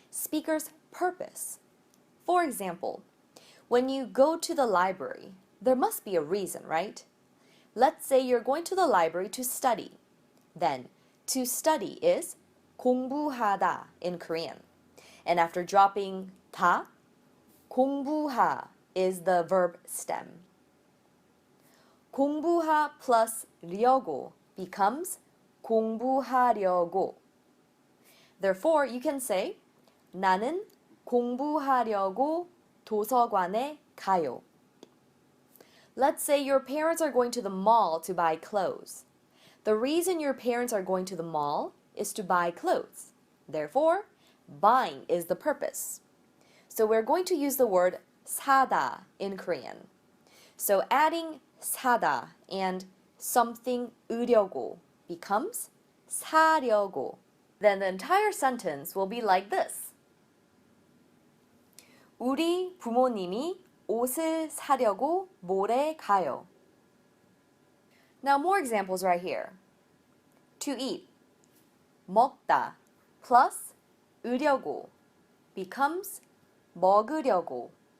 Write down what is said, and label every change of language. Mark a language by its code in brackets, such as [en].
[en] speaker's purpose. For example, when you go to the library, there must be a reason, right? Let's say you're going to the library to study. Then, to study is 공부하다 in Korean. And after dropping 다, 공부하 is the verb stem. 공부하 plus 려고 becomes 공부하려고. Therefore, you can say [ko] 나는 공부하려고 도서관에 가요. [en] Let's say your parents are going to the mall to buy clothes. The reason your parents are going to the mall is to buy clothes. Therefore, buying is the purpose. So we're going to use the word 사다 in Korean. So adding 사다 and something 으려고 becomes 사려고. Then the entire sentence will be like this. [ko] 우리 부모님이 옷을 사려고 몰에 가요. [en] Now more examples right here. To eat. 먹다 plus 으려고 becomes 먹으려고.